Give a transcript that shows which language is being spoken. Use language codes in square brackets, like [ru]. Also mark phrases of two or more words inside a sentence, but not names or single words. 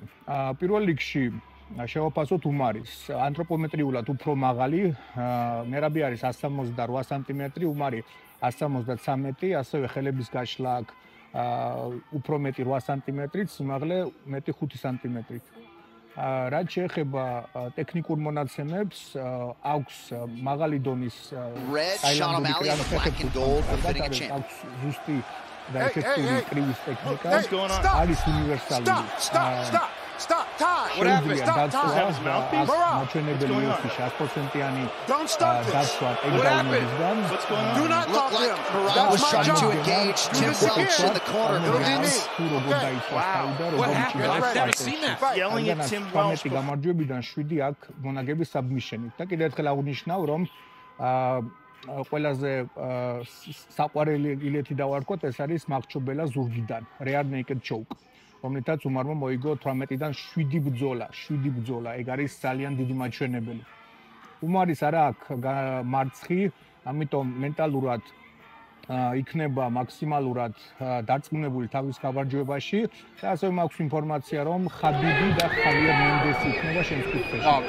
[ka] პირველ რიგში შევაფასოთ უმარის. ანთროპომეტრიულად უფრო მაღალი, მერაბი არის 168 სანტიმეტრი, უმარი 173, ასევე ხელების გაშლა აქვს უფრო მეტი 8 სანტიმეტრით, სიმაღლე მეტი 5 სანტიმეტრით. რაც შეეხება ტექნიკურ მონაცემებს, აქვს მაღალი დონის ზუსტი და ეფექტური კრივის ტექნიკა, არის უნივერსალური. [en] Stop! Time! What happened? Stop! [ka] მოჩვენებელი 100%-იანი დაცვა ტექნიკიდან. [en] Do not talk to him. That was trying to engage Tim Welch in the corner. What happened? I've never seen that. Yelling at Tim Welch. [ka] გამარჯვებიდან 7 აქვს მონაგები საბმიშენით. და კიდევ ერთხელ აღნიშნავ, რომ ყველაზე საყვარელი ილეთი დავარქვათ, ეს არის მახრჩობელა ზურგიდან, [en] rear naked choke. [ka] რომელთაც უმარმა მოიგო 18-დან 7 ბრძოლა. ეგ არის ძალიან დიდი მაჩვენებელი. უმარის არა აქვს მარცხი, ამიტომ მენტალურად იქნება მაქსიმალურად დარწმუნებული თავის გამარჯვებაში და ასევე მაქვს ინფორმაცია, რომ ხაბიბი და ხავიერ მენდესი იქნება შენს კუთხეში.